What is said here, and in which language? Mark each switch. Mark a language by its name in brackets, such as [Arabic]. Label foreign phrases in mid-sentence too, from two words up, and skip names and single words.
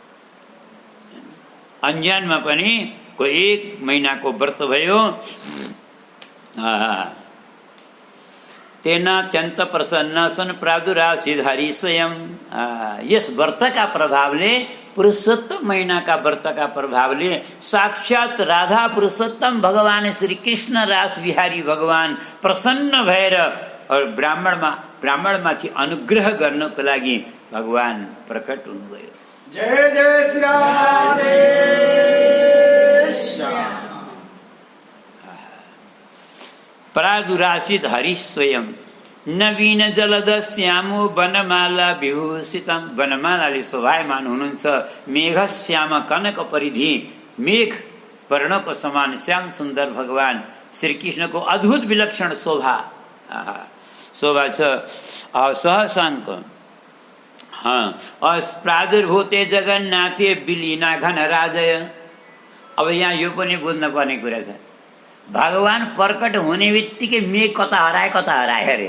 [Nepali] अन्जानमा पनि कोही 1 महिनाको व्रत भयो, [Sanskrit] तेना अत्यन्त प्रसन्न सन प्रादुरासित हरि स्वयं। [Nepali] यस व्रतका प्रभावले, पुरुषोत्तम महीनाका व्रतका प्रभावले साक्षात राधा पुरुषोत्तम भगवान श्री कृष्ण रास बिहारी भगवान प्रसन्न भएर और ब्राह्मणमाथि अनुग्रह गर्नको लागि भगवान प्रकट हुनुभयो। [Sanskrit] जय जय श्री राधे श्याम। प्रादुरासित हरि स्वयं नवीन जलद श्यामो वनमाला विभूषितम। [Nepali] वनमालाले शोभायमान हुनुहुन्छ। [Sanskrit] मेघ श्याम कनक परिधि, [Nepali] मेघ वर्णको समान श्याम सुन्दर भगवान श्री कृष्णको अद्भुत विलक्षण शोभा छ। [Sanskrit] सहसाङ्क प्रादुर्भूते जगन्नाथे विलीना घन राजय। [Nepali] अब यहाँ यो पनि बुझ्न पर्ने कुरा छ, भगवान प्रकट हुने बित्तिकै मेघ कता हराए अरे।